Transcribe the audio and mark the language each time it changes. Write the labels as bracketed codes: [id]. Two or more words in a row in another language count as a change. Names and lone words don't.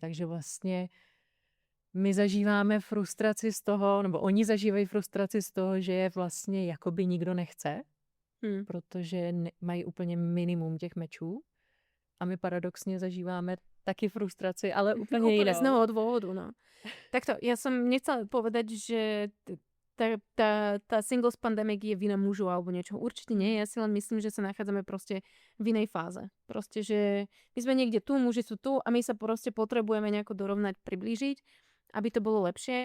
[cs] Takže vlastně my zažíváme frustraci z toho, nebo oni zažívají frustraci z toho, že je vlastně jakoby nikdo nechce, protože mají úplně minimum těch mečů. A my paradoxně zažíváme taky frustraci, ale úplně jiného. [sk] Z nového dôvodu, no. Takto, ja som nechcela povedať, že tá [en] singles pandemic [sk] je vina mužov alebo niečo. Určite nie, ja si len myslím, že sa nachádzame proste v inej fáze. Proste, že my sme niekde tu, muži sú tu a my sa proste potrebujeme nejako dorovnať, priblížiť, aby to bolo lepšie.